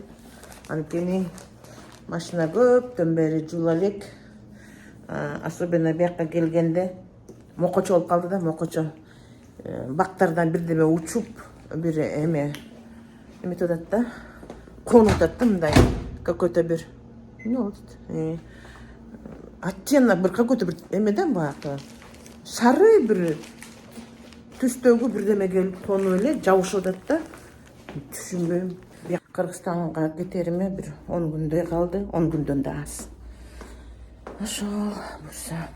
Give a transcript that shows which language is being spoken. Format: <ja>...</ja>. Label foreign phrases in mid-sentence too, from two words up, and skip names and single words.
<ky>Анткени машина көптөн бери жуула элек. Особенно бияка келгенде мокочо болуп калды да, мокочо. Бактардан бирдеме учуп, бир эме тотат да, конуп атат да мындай. Какой-то бир, оттенок бир какой-то бир эмеден баягы сары бир түстөгү бирдеме келип конуп эле жабышып атат да. Түшүнбөйм. Кыргызстанга кетериме бир 10 күндөй калды, 10 күндөн да аз. Ошол бурса.</ky>